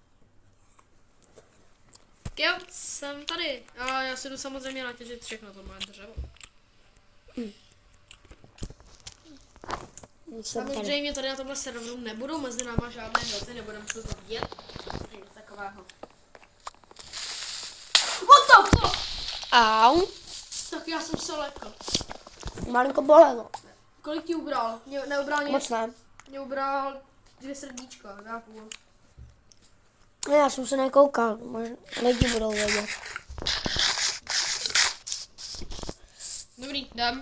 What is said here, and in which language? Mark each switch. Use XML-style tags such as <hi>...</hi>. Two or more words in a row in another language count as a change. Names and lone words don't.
<cs>Jo, jsem tady. A já si jdu samozřejmě natěžit všechno to moje dřevo. Jsem tady. Samozřejmě tady na tomhle serveru nebudou mezi náma žádné hroty, nebudeme to vidět. Nic takového.</cs> <en>What the fuck?</en> <cs>Au. Tak já jsem se lekl. Malinko bolelo. Kolik ti ubral? Mě neubral nic. Moc ne. Mě ubral 2 srdíčka, 2,5. Já jsem se nekoukal, možná lidi budou vědět. Dobrý, jdem.</cs>